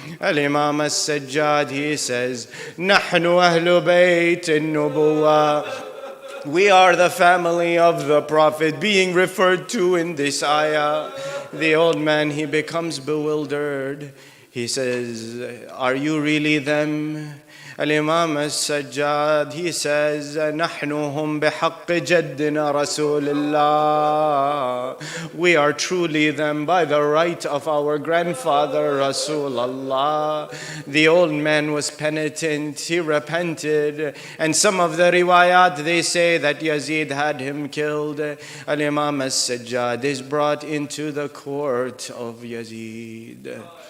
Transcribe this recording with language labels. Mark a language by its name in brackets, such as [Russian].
[English] Al-Imam al-Sajjad, he says, [Arabic] نحن أهل بيت النبوة. [English] We are the family of the Prophet being referred to in this ayah. The old man, he becomes bewildered. He says, are you really them? Al-Imam al-Sajjad, he says, [Arabic] نحن هم بحق جدنا رسول الله. [English] We are truly them by the right of our grandfather Rasulullah. The old man was penitent, he repented, and some of the riwayat, they say that Yazid had him killed. Al-Imam al-Sajjad is brought into the court of Yazid.